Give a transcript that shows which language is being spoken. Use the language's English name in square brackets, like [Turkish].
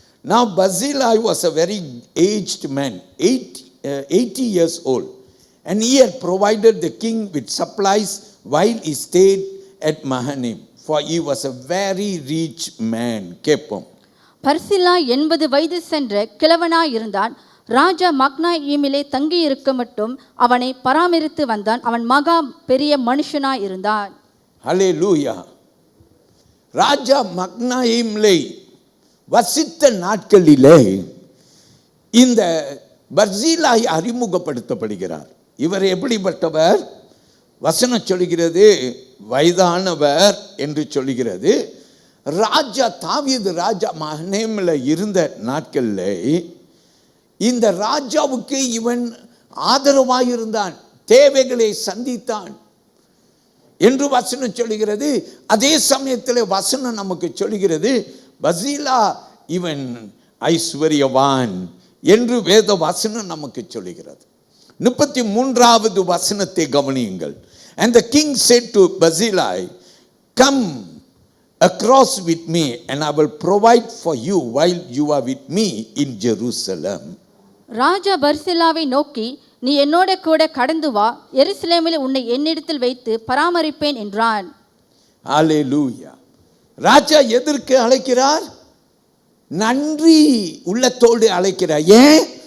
[English] Now Barzillai was a very aged man, 80 years old, and he had provided the king with supplies while he stayed at Mahanaim, for he was a very rich man. [Tamil] கேட்போம். பர்சிலா 80 வயது சென்ற கிழவனாய் இருந்தான். ராஜா மக்னாயீமிலே தங்கி இருக்க மட்டும் அவனை பராமரித்து வந்தான். அவன் மகா பெரிய மனுஷனாய் இருந்தான். ஹல்லேலூயா. ராஜா மக்னாயீமிலே வசித்த நாட்களிலே இந்த பர்சிலாய் அறிமுகப்படுத்தப்படுகிறார். இவர் எப்படிப்பட்டவர்? வசனம் சொல்லுகிறது, வயதானவர் என்று சொல்லுகிறது. ராஜா தாவீது ராஜா மகனேமில் இருந்த நாட்களில் இந்த ராஜாவுக்கு இவன் ஆதரவாயிருந்தான், தேவைகளை சந்தித்தான் என்று வசனம் சொல்லுகிறது. அதே சமயத்தில் வசனம் நமக்கு சொல்லுகிறது பர்சில்லா இவன் ஐஸ்வர்யவான் என்று வேத வசனம் நமக்கு சொல்லுகிறது. 33வது வசனத்தை கவனியுங்கள். [English] And the king said to Barzillai, come across with me and I will provide for you while you are with me in Jerusalem. [Tamil] ராஜா பர்சில்லாவை நோக்கி, நீ என்னோட கூட கடந்து வா, எருசலேமில் உன்னை என்னிடத்தில் வைத்து பராமரிப்பேன் என்றான். ஹல்லேலூயா. ராஜா எதற்கு அழைக்கிறார்? நன்றி உள்ளத்தோடு அழைக்கிறார். ஏன்?